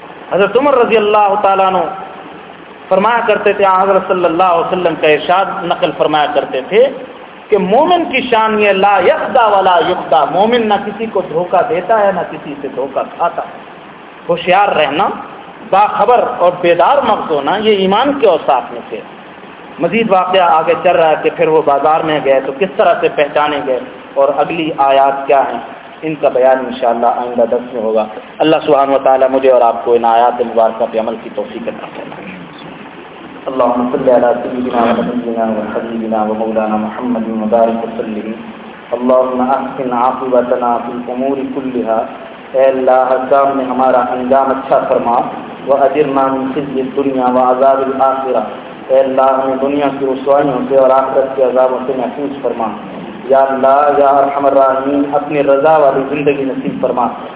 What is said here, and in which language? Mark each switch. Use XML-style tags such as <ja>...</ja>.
<ur>حضرت عمر رضی اللہ تعالیٰ عنہ فرمایا کرتے تھے, حضرت صلی اللہ علیہ وسلم کا ارشاد نقل فرمایا کرتے تھے کہ مومن کی شان یہ</ur> <ar>لا یخدا ولا یخدا,</ar> <ur>مومن نہ کسی کو دھوکہ دیتا ہے نہ کسی سے دھوکہ کھاتا ہے, ہوشیار رہنا باخبر اور بیدار مغز ہونا یہ ایمان کے اوصاف میں سے. مزید واقعہ آگے چل رہا ہے کہ پھر وہ بازار میں گئے تو کس طرح سے پہچانے گئے, اور اگلی آیات کیا ہیں ان کا بیان انشاءاللہ آئندہ درس میں ہوگا. اللہ سبحانہ وتعالی مجھے اور آپ کو ان آیات مبارکہ پہ عمل کی توفیق عطا فرمائے.</ur> <ar>اللهم صل على سيدنا ونبينا وحبيبنا ومولانا محمد المبارك وسلم. اللهم احسن عاقبتنا في الامور كلها,</ar> <ur>اے اللہ اقدام میں ہمارا انجام اچھا فرما,</ur> <ar>واجرنا من خزي الدنيا وعذاب الاخره,</ar> <ur>اے اللہ ہمیں دنیا کی رسوائیوں سے اور آخرت کے عذابوں سے محفوظ فرما. یا اللہ یا ارحم الراحمین, اپنی رضا والی زندگی نصیب فرما.</ur>